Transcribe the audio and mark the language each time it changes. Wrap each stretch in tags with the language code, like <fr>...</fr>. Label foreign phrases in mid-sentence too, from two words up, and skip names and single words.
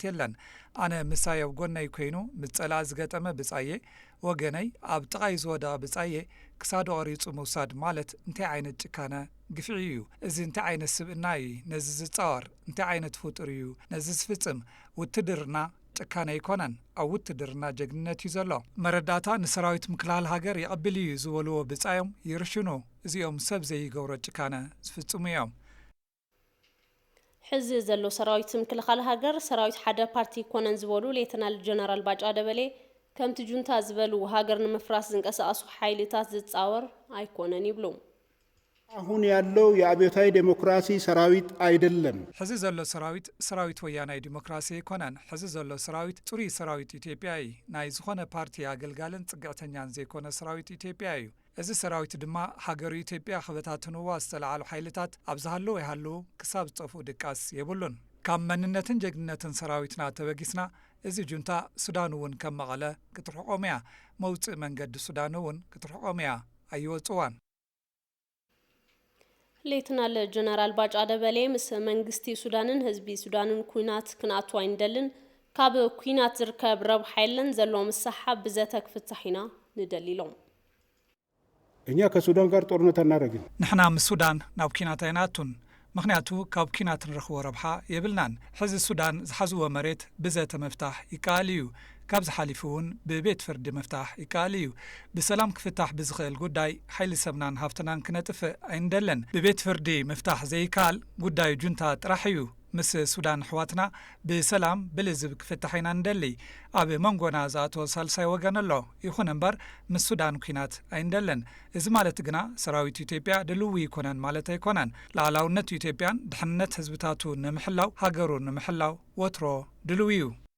<ti>የለን ኣነ ምሳይ ኣብ ጎነይ ኮይኑ ምጸላ ዝገጠመ ብጻየ ወገነይ ኣብ ጥቓይ ዝወደቐ ብጻየ ክሳዱ ቆሪጹ ምውሳድ ማለት እንታይ ዓይነት ጭካነ ግፍዒ እዩ እዚ እንታይ ዓይነት ስብእና እዩ ነዚ ዝጻወር እንታይ ዓይነት ፍጡር እዩ ነዚ ዝፍጽም ውትድርና ጭካነ ይኮነን ኣብ ውትድርና ጀግንነት እዩ ዘሎ መረዳእታ ንሰራዊት ምክልኻል ሃገር ይቕብል እዩ ዝበልዎ ብጻዮም ይርሽኑ እዚኦም ሰብ ዘይገብሮ ጭካነ ዝፍጽሙ እዮም ሕዚ ዘሎ ሰራዊት ምክልኻል ሃገር ሰራዊት ሓደ ፓርቲ ኮነን ዝበሉ ሌተናል ጀነራል ባጫ ደበሌ ከምቲ ጁንታ ዝበሉ ሃገር ንምፍራስ ዝንቀሳቀሱ ኃይልታት ዝጻወር አይኮነን ይብሉ</ti> <am>አሁን ያለው የአብዮታዊ ዴሞክራሲ ሰራዊት አይደለም</am> <ti>ሕዚ ዘሎ ሰራዊት ወያናዊ ዲሞክራሲ ይኮነን ሕዚ ዘሎ ሰራዊት ጽሪ ሰራዊት ኢትዮጵያ እዩ ናይ ዝኾነ ፓርቲ አገልጋልን ጽግዕተኛን ዘይኮነ ሰራዊት ኢትዮጵያ እዩ እዚ ሰራዊት ድማ ሃገሩ ኢትዮጵያ ክበታትንዋ ዝተለዓሉ ኃይልታት ኣብዝሃለዉ ይሃለዉ ክሳብ ዝጠፍኡ ድቃስ የብሉን ካብ መንነትን ጀግንነትን ሰራዊትና ተበጊስና እዚ ጁንታ ሱዳን እውን ከም መቐለ ክትርሕቆም እያ መውፅእ መንገዲ ሱዳን እውን ክትርሕቆም እያ ኣይወፅዋን ሌተናል ጀነራል ባጫ ደበሌ ምስ መንግስቲ ሱዳንን ህዝቢ ሱዳንን ኩናት ክንኣቱ ኣይንደልን ካብ ኩናት ዝርከብ ረብሓ የለን ዘሎ ምሳሓብ ብዘተ ክፍታሕ ኢና ንደሊሎም</ti> <am>እኛ ከሱዳን ጋር ጦርነት አናረግም</am> <ti>ንሕና ምስ ሱዳን ናብ ኩናት ኣይናቱን ምክንያቱ ካብ ኩናት ንረኽቦ ረብሓ የብልናን ሕዚ ሱዳን ዝሓዝዎ መሬት ብዘተ መፍታሕ ይከኣል እዩ ካብ ዝሓሊፉ እውን ብቤት ፍርዲ መፍታሕ ይከኣል እዩ ብሰላም ክፍታሕ ብዝኽእል ጉዳይ ሓይሊ ሰብናን ሃፍትናን ክነጥፍእ ኣይንደለን ብቤት ፍርዲ መፍታሕ ዘይከኣል ጉዳዩ ጁንታ ጥራሕ እዩ ምስ ሱዳን ሕዋትና ብሰላም ብልዝብ ክፍታሕ ኢና ንደሊ ኣብ መንጎና ዝኣተወ ሳልሳይ ወገን ኣሎ ይኹን እምበር ምስ ሱዳን ኩናት ኣይንደለን እዚ ማለት ግና ሰራዊት ኢትዮጵያ ድልው ይኮነን ማለት ኣይኮነን ላዕላውነት ኢትዮጵያን ድሕንነት ህዝብታቱ ንምሕላው ሃገሩ ንምሕላው ወትሮ ድልው እዩ</ti>